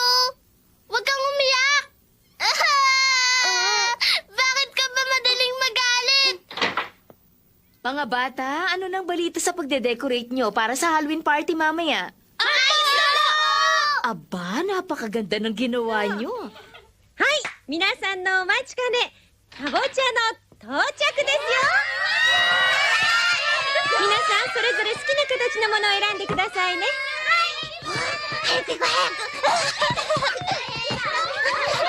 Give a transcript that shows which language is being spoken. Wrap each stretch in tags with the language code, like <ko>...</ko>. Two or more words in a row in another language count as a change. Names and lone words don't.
<tl>Huwag kang umiyak. Bakit ka ba madaling magalit? Mga bata, ano nang balita sa pagde-decorate nyo para sa Halloween party mamaya? Aba, napakaganda ng ginawa nyo.</tl> <ja>はい皆さんのお待ちかねかぼちゃの到着ですよ皆さんそれぞれ好きな形のものを選んでくださいね早く早く。</ja>